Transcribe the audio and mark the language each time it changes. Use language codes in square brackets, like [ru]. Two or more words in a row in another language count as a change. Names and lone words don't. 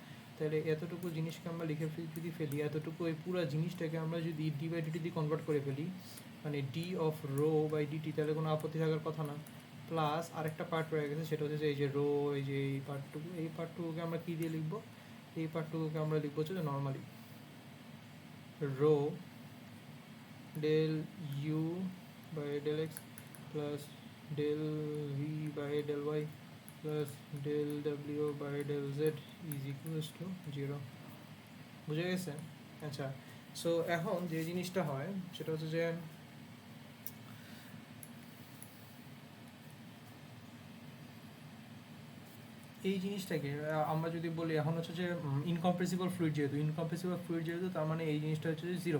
[bn] তাহলে এতটুকু জিনিসকে আমরা লিখে যদি ফেলি, এতটুকু এই পুরো জিনিসটাকে আমরা যদি [en] d by dt [bn] দিয়ে কনভার্ট করে ফেলি, মানে [en] d of rho by dt, [bn] তাহলে কোনো আপত্তি থাকার কথা না। প্লাস আরেকটা পার্ট রয়ে গেছে, সেটা হচ্ছে এই যে রো, এই যে এই পার্টটুকু, এই পার্টটুকুকে আমরা কী দিয়ে লিখবো? এই পার্টটুকুকে আমরা লিখবো হচ্ছে [en] normally rho del u by del x plus del v by del y plus del w by del z is equals to 0। [bn] বুঝে গেছে? আচ্ছা, সো এখন যে জিনিসটা হয় সেটা হচ্ছে যে এই জিনিসটাকে আমরা যদি বলি এখন হচ্ছে যে [en] incompressible fluid [bn] যেহেতু তার মানে এই জিনিসটা হচ্ছে যে জিরো।